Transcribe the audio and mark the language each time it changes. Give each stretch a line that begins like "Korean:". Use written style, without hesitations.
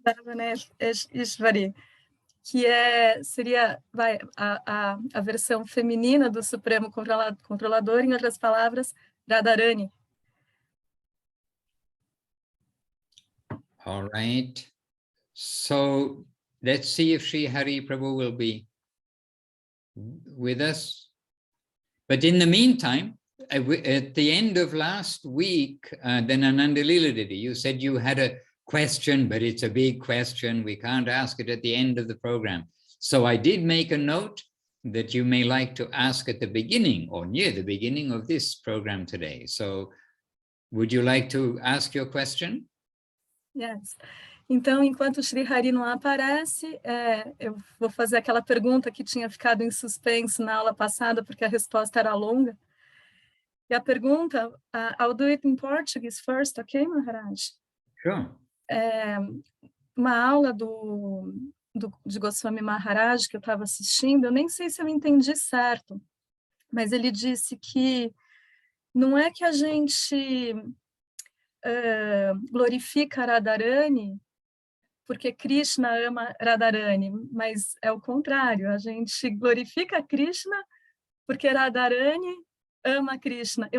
Portuguese: Vrindavaneshvari, que seria a versão feminina do Supremo Controlador, em outras palavras, Radharani.
English: All right. So let's see if Sri Hari Prabhu will be with us. But in the meantime, at the end of last week, then Ananda Lila Didi, you said you had a question, but it's a big question. We can't ask it at the end of the program. So I did make a note that you may like to ask at the beginning or near the beginning of this program today. So would you like to ask your question? Yes.
Portuguese: Então, enquanto o Sri Hari não aparece, eu vou fazer aquela pergunta que tinha ficado em suspenso na aula passada, porque a resposta era longa. E a pergunta,
English: I'll do it in Portuguese first, okay, Maharaj? Sure.
Portuguese: Uma aula de Goswami Maharaj que eu estava assistindo, eu nem sei se eu entendi certo, mas ele disse que não é que a gente glorifica Radharani porque Krishna ama Radharani, mas é o contrário, a gente glorifica Krishna porque Radharani ama Krishna.